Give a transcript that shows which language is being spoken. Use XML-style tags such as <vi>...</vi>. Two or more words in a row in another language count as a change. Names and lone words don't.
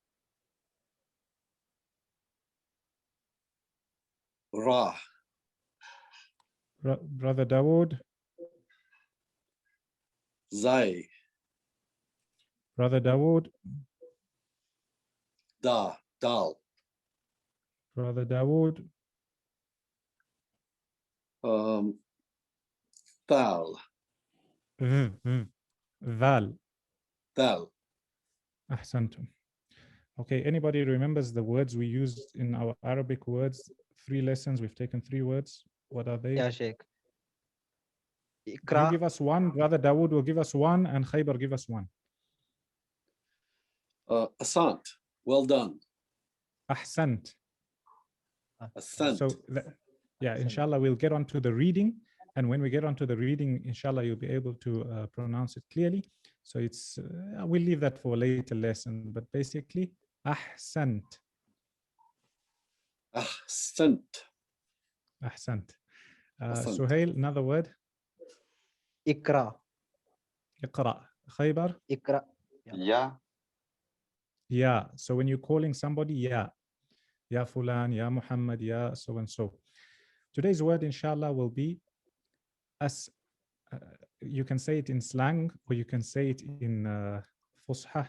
<ar>Ra.</ar> <en>Brother Dawood.</en> <ar>Zai.</ar> <en>Brother Dawood.</en> <ar>Da. Dal.</ar> <en>Brother Dawood.</en> <ar>Thal. Val. Thal. Ahsantum.</ar> <en>Okay, anybody remembers the words we used in our Arabic words? 3 lessons, we've taken 3 words. What are they? Yeah, Sheikh. You give us one, Brother Dawood will give us one, and Khaybar give us one. Asant. Well done.</en> <ar>Ahsant. Asant.</ar> <en>So, inshallah, we'll get on to the reading. And when we get onto the reading, inshallah, you'll be able to pronounce it clearly. So it's, we'll leave that for a later lesson. But basically,</en> <ar>ahsant. Ahsant. Ahsant.</ar> <en>Suhail, another word.</en> <ar>Ikra. Iqra. Khaybar. Ikra. Ya.</ar> <en>Yeah. So when you're calling somebody,</en> <ar>ya. Ya Fulan, Ya Muhammad, Ya</ar> <en>so and so. Today's word, inshallah, will be you can say it in slang, or you can say it in fusha.</en>